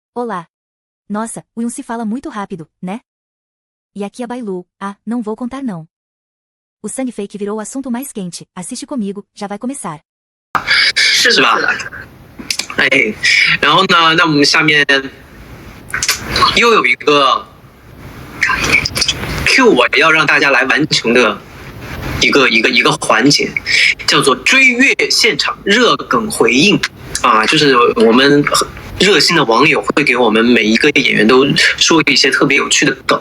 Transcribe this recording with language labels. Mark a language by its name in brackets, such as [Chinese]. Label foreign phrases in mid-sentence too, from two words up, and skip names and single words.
[Portuguese] Olá. Nossa, o Yun se fala muito rápido, né? E aqui a Bailu. Ah, não vou contar não. O sangue fake virou o assunto mais quente. Assiste comigo, já vai começar. [Chinese] 是吧？哎，然后呢，那我们下面又有一个 Q 我要让大家来完成的一个环节，叫做追月现场热梗回应啊，就是我们热心的网友会给我们每一个演员都说一些特别有趣的梗。